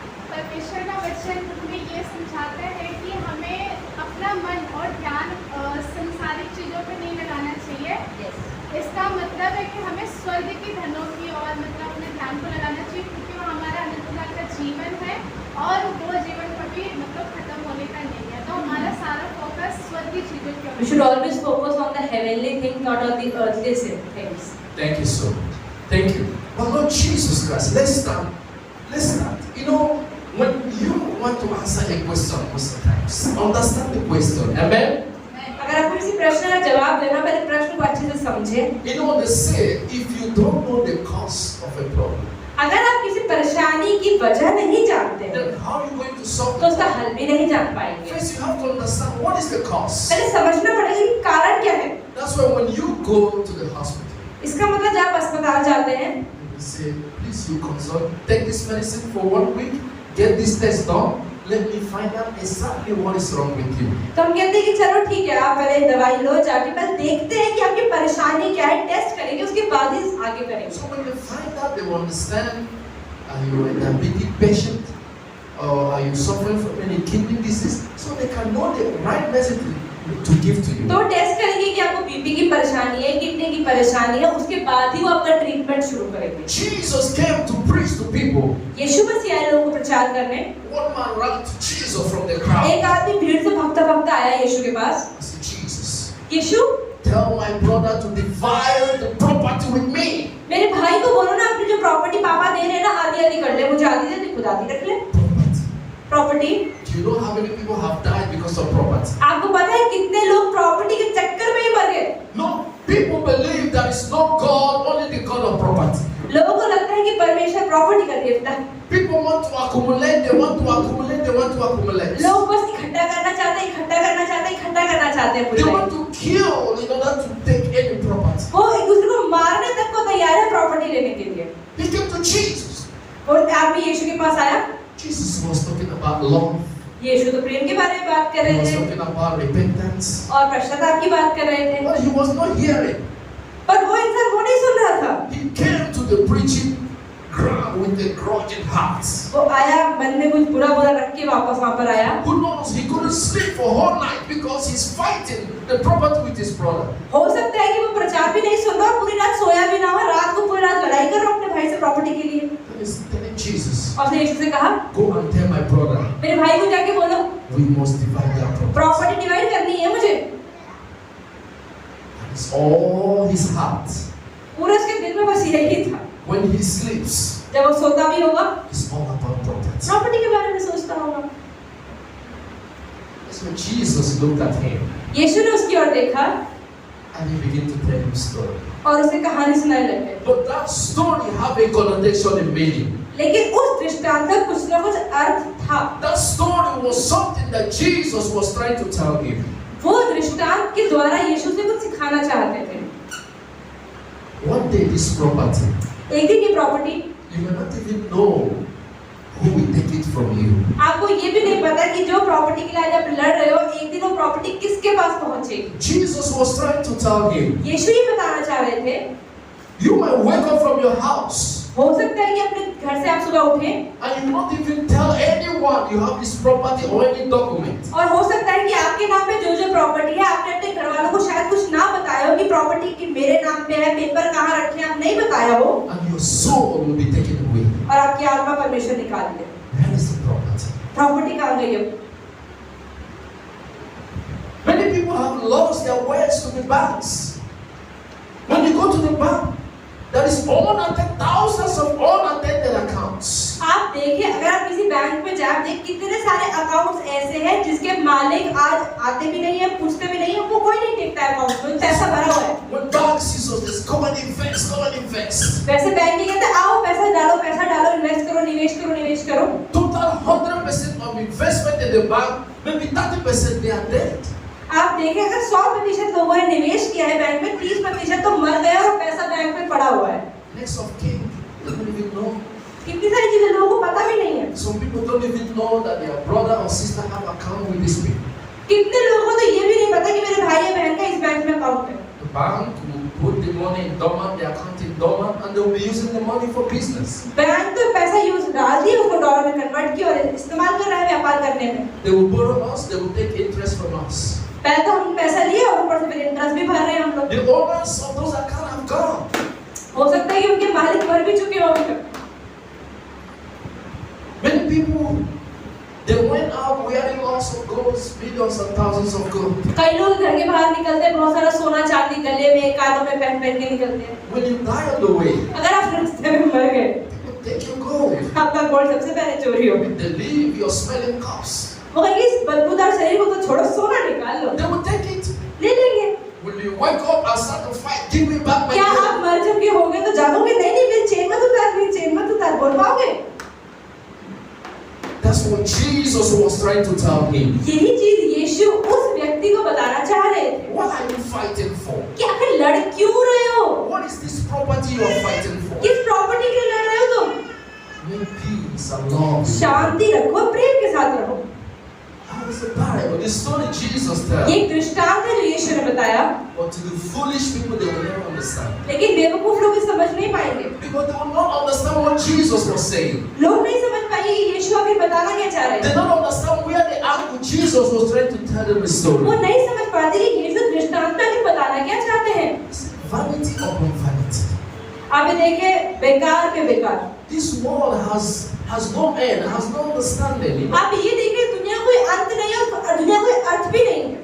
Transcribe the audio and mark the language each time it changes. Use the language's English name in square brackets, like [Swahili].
[Hindi] परमेश्वर का वचन हमें ये समझाता है कि हमें अपना मन और ध्यान संसारिक चीज़ों पर नहीं लगाना चाहिए। [English] Yes. [Hindi] इसका मतलब है कि हमें स्वर्ग की धनों की और मतलब अपने ध्यान को लगाना चाहिए, क्योंकि वो हमारा अनंतकाल का जीवन है और वो जीवन कभी मतलब खत्म होने का नहीं है। तो हमारा सारा फोकस स्वर्गीय चीज़ों के [English] We should always focus on the heavenly things, not on the earthly things. Thank you so much. Thank you. But Lord Jesus Christ, let's start. Let's start. You know, when you want to answer a question most of the times, understand the question. Amen? [Hindi] अगर आपको किसी प्रश्न का जवाब देना, पहले प्रश्न को अच्छे से समझें। [English] You know, they say, if you don't know the cause of a problem, [Hindi] अगर आप किसी परेशानी की वजह नहीं जानते हैं, [English] then how are you going to solve [Hindi] तो [English] it? [Hindi] उसका हल भी नहीं जान पाएंगे। [English] First, you have to understand what is the cause. [Hindi] पहले समझना पड़ेगा कि कारण क्या है। [English] That's why when you go to the hospital, [Hindi] इसका मतलब जब आप अस्पताल जाते हैं, [English] you say, please, you consult, take this medicine for 1 week, get this test done, let me find out exactly what is wrong with you. [Hindi] तो हम कहते हैं कि चलो ठीक है, आप पहले दवाई लो, जाके पहले देखते हैं कि आपकी परेशानी क्या है, टेस्ट करेंगे, उसके बाद ही आगे करेंगे। [English] So when they find out, they will understand, are you a diabetic patient? Or are you suffering from any kidney disease? So they can know the right message to give to you. [Hindi] तो test करेंगे कि आपको BP की परेशानी है, kidney की परेशानी है, उसके बाद ही वो आपका ट्रीटमेंट शुरू करेंगे। [English] Jesus came to preach to people. [Hindi] यीशु मसीह आए लोगों को प्रचार करने। [English] One man ran to Jesus from the crowd. [Hindi] एक आदमी भीड़ से भागता आया यीशु के पास। [English] I said, Jesus, [Hindi] Yeshu, [English] tell my brother to divide the property with me. [Hindi] मेरे भाई को बोलो ना, अपनी जो प्रॉपर्टी पापा दे रहे हैं ना, आधी कर ले, मुझे आधी दे, खुद आधी रख ले। Property. [English] Do you know how many people have died because of property? [Hindi] आपको पता है कितने लोग प्रॉपर्टी के चक्कर में ही मर गए? [English] No, people believe there is no God, only the God of property. [Hindi] लोगों को लगता है कि परमेश्वर प्रॉपर्टी का देवता है। [English] People want to accumulate, they want to accumulate, they want to accumulate. [Hindi] लोग बस इकट्ठा करना चाहते हैं, इकट्ठा करना चाहते हैं, इकट्ठा करना चाहते हैं। [English] They want to kill in order to take any property. [Hindi] वो एक दूसरे को मारने तक को तैयार है प्रॉपर्टी लेने के लिए। [English] He came to Jesus. [Hindi] और आदमी यीशु के पास आया। [English] Jesus was talking about love. [Hindi] यीशु तो प्रेम के बारे में बात कर [English] He [Hindi] रहे [English] was [Hindi] थे [English] talking about repentance. [Hindi] और पश्चाताप की बात कर रहे थे, [English] But he was not hearing. [Hindi] पर वो इंसान वो नहीं सुन रहा था। [English] He came to the preaching ground with a grudging heart. [Hindi] वो आया, मन में कुछ बुरा रख के वापस वहाँ पर आया। [English] Who knows? He couldn't sleep for whole night because he's fighting the property with his brother. [Hindi] हो सकता है कि वो प्रचार भी नहीं सुन रहा और पूरी रात सोया भी ना हो, रात को पूरी रात लड़ाई कर रहा अपने भाई से प्रॉपर्टी के लिए। [English] Then he's telling Jesus, [Hindi] और उसने यीशु से कहा, [English] go and tell my brother, [Hindi] मेरे भाई को जाके बोलो [English] we must divide that property. [Hindi] Property divide करनी है मुझे। [English] That is all his heart. [Hindi] पूरे उसके दिल में बस यही था। [English] When he sleeps, [Hindi] जब वो सोता भी होगा, [English] it's all about property. [Hindi] Property के बारे में सोचता होगा। [English] So Jesus looked at him [Hindi] यीशु ने उसकी ओर देखा [English] and he began to tell him story. [Hindi] और उसे कहानी सुनाने लगे। [English] But that story have a connotation and meaning. [Hindi] लेकिन उस दृष्टांत का कुछ न कुछ अर्थ था। [English] That story was something that Jesus was trying to tell him. [Hindi] वो दृष्टांत के द्वारा यीशु से कुछ सिखाना चाहते थे। [English] One day this property, [Hindi] एक दिन ये property, [English] you may not even know who will take it from you. [Hindi] आपको ये भी नहीं पता कि जो प्रॉपर्टी के लिए आप लड़ रहे हो, एक दिन वो प्रॉपर्टी किसके पास पहुंचेगी। [English] Jesus was trying to tell him, [Hindi] यीशु ये बताना चाह रहे थे, [English] you might wake up from your house [Hindi] हो सकता है कि अपने घर से आप सुबह उठें [English] and you not even tell anyone you have this property or any document. [Hindi] और हो सकता है कि आपके नाम पे जो जो प्रॉपर्टी है, आपने अपने घर वालों को शायद कुछ ना बताया हो कि प्रॉपर्टी की मेरे नाम पे है, पेपर कहाँ रखे हैं, आप नहीं बताया हो [English] And your soul will be taken away. [Hindi] और आपकी आत्मा परमेश्वर निकाल ले। [English] Where is the property? [Hindi] Property कहाँ गई है? [English] Many people have lost their ways to the banks. When you go to the bank, there is thousands of unattended accounts. [Hindi] आप देखिए, अगर आप किसी बैंक में जाए, देख कितने सारे अकाउंट्स ऐसे हैं जिसके मालिक आज आते भी नहीं है, पूछते भी नहीं है, वो कोई नहीं देखता है अकाउंट में, पैसा भरा हुआ है। [English] When banks use this, come and invest, come and invest. [Hindi] वैसे बैंक कहते हैं आओ पैसा डालो, इन्वेस्ट करो, निवेश करो, निवेश करो। [English] Total 100% of investment in the bank, maybe 30% they are dead. [Hindi] आप देखें अगर 100% लोगों ने निवेश किया है बैंक में, 30% तो मर गया और पैसा बैंक में पड़ा हुआ है। [English] Next of kin, they don't even know. [Hindi] कितनी सारी चीजें लोगों को पता भी नहीं है। [English] Some people don't even know that their brother or sister have account with this bank. [Hindi] कितने लोगों को तो ये भी नहीं पता कि मेरे भाई या बहन का इस बैंक में अकाउंट है। [English] The bank will put the money in dormant, the account in dormant, and they will be using the money for business. [Hindi] Bank तो पैसा यूज डाल दिया, उसको डॉलर में कन्वर्ट किया और इस्तेमाल कर रहा है व्यापार करने में। [English] They will borrow us, they will take interest from us. [Hindi] पहले तो हम पैसा लिए और ऊपर से फिर इंटरेस्ट भी भर रहे हैं हम लोग। [English] The owners of those accounts have gone. [Hindi] हो सकता है कि उनके मालिक मर भी चुके हों। [English] Many people, they went out wearing lots of gold, millions and thousands of gold. [Hindi] कई लोग घर के बाहर निकलते हैं, बहुत सारा सोना चांदी गले में कानों में पहन पहन के निकलते हैं। [English] When you die on the way, [Hindi] अगर आप रास्ते में मर गए, [English] people take your gold. [Hindi] आपका गोल्ड सबसे पहले चोरी होगा। [English] They leave your smelling cups. [Hindi] वो कहेंगे इस बदबूदार शरीर को तो छोड़ो, सोना निकाल लो। [English] They will take it. [Hindi] ले लेंगे। [English] When you wake up and start to fight, give me back my [Hindi] क्या [English] gold. [Hindi] आप मर चुके होंगे तो जागोगे? नहीं नहीं, मेरी चेन मत उतार, मेरी चेन मत उतार, बोल पाओगे? [English] That's what Jesus was trying to tell him. [Hindi] यही चीज यीशु उस व्यक्ति को बताना चाह रहे थे। [English] What are you fighting for? [Hindi] कि आखिर लड़ क्यों रहे हो? [English] What is this property you are fighting for? [Hindi] किस प्रॉपर्टी के लिए लड़ रहे हो तुम? [English] Make peace and love. [Hindi] शांति रखो, प्रेम के साथ रहो। [English] How is the parable? The story Jesus tells. [Hindi] ये एक दृष्टांत है जो यीशु ने बताया, [English] But to the foolish people, they will never understand. [Hindi] लेकिन बेवकूफ लोग इसे समझ नहीं पाएंगे। [English] Because they will not understand what Jesus was saying. [Hindi] लोग नहीं समझ पाएंगे कि यीशु आखिर बताना क्या चाह रहे [English] They [Hindi] हैं। [English] don't understand where the angle Jesus was trying to tell them a [Hindi] वो [English] story. [Hindi] नहीं समझ पाते कि यीशु दृष्टांत में आखिर बताना क्या चाहते हैं। [English] It's vanity upon vanity. [Hindi] आप ये देखें, बेकार पे बेकार। [English] This world has no end, has no understanding. [Hindi] आप ये देखें, दुनिया कोई अंत नहीं है और दुनिया कोई अर्थ भी नहीं है।